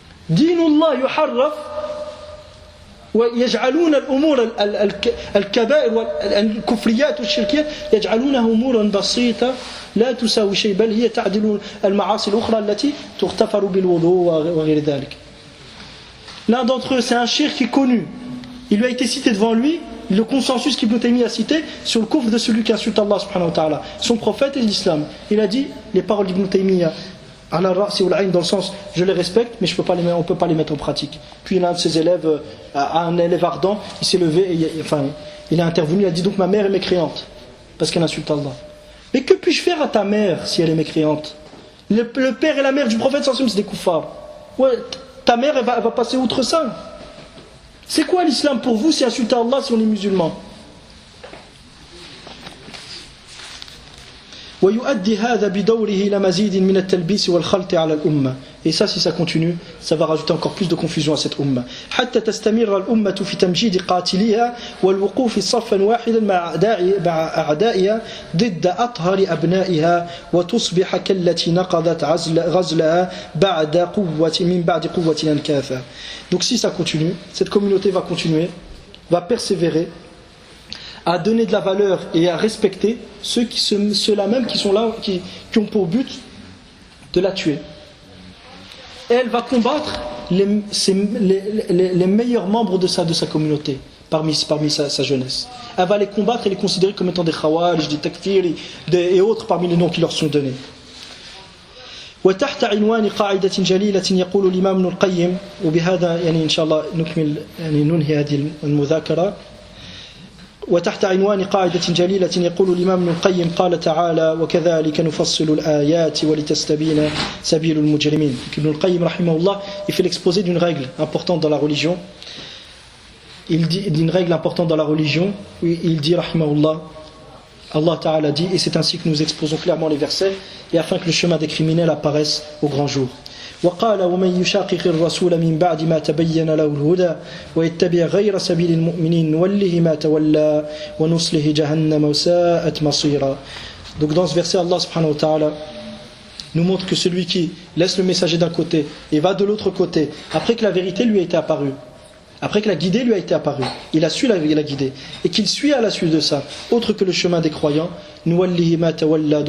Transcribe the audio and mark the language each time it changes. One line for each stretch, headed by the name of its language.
Arabic: دين الله يحرف ويجعلون الأمور الكبائر والكفريات والشركيات يجعلونها أمورا بسيطة لا تساوي شيء، بل هي تعدل المعاصي الأخرى التي تغتفر بالوضوء وغير ذلك.
French: L'un d'entre eux, c'est un shirk qui est connu. Il lui a été cité devant lui le consensus qu'Ibn Taymiyyah a cité sur le kufr de celui qui insulte Allah subhanahu wa ta'ala, son prophète et l'islam. Il a dit les paroles d'Ibn Taymiyyah
Arabic: ala ra'si wal 'ayn,
French: dans le sens je les respecte mais on ne peut pas les mettre en pratique. Puis l'un de ses élèves, un élève ardent, il s'est levé et il a intervenu, il a dit donc ma mère est mécréante parce qu'elle insulte Allah. Mais que puis-je faire à ta mère si elle est mécréante? Le père et la mère du prophète sallallahu alayhi wa sallam, c'est des kuffars. Ouais, ta mère elle va passer outre ça. C'est quoi l'islam pour vous si insulter Allah si on est musulman?
Arabic: ويؤدي هذا بدوره إلى مزيد من التلبيس والخلط على الأمة.
French: Et ça, si ça continue, ça va rajouter encore plus de confusion à cette umma.
Arabic: حتى تستمر الأمة في تمجيد قاتليها والوقوف صفا واحدا مع أعدائها ضد أطهر أبنائها وتصبح كالتي نقضت غزلها من بعد قوة أنكاثا.
French: Donc si ça continue, cette communauté va continuer, va persévérer à donner de la valeur et à respecter ceux-là même qui sont là, qui ont pour but de la tuer. Et elle va combattre les meilleurs membres de sa communauté, parmi sa jeunesse. Elle va les combattre et les considérer comme étant des khawarij, des takfir et autres parmi les noms qui leur sont donnés.
Arabic: وتحت عنوان قاعدة جليلة يقول الإمام ابن القيم وبهذا إن شاء الله نكمل ننهي هذه المذاكرة وتحت عنوان قاعدة جليلة يقول الإمام ابن القيم قال تعالى وكذلك نفصل الآيات ولتستبين سبيل المجرمين.
French: Ibn al-Qayyim rahimahullah, il fait l'exposé d'une règle importante dans la religion. Il dit d'une règle importante dans la religion, il dit rahimahullah, Allah Ta'ala dit, et c'est ainsi que nous exposons clairement les versets, et afin que le chemin des criminels apparaisse au grand jour.
Arabic: وقال ومن يشاقق الرسول من بعد ما تبين له الهدى ويتبع غير سبيل المؤمنين نوله ما تولى ونصله جهنم وساءت مصيرا.
French: Donc dans ce verset, Allah subhanahu wa ta'ala nous montre que celui qui laisse le messager d'un côté et va de l'autre côté, après que la vérité lui a été apparue, après que la guidée lui a été apparue, il a su la guidée, et qu'il suit à la suite de ça, autre que le chemin des croyants,
Arabic: nuwallihi ma tawalla.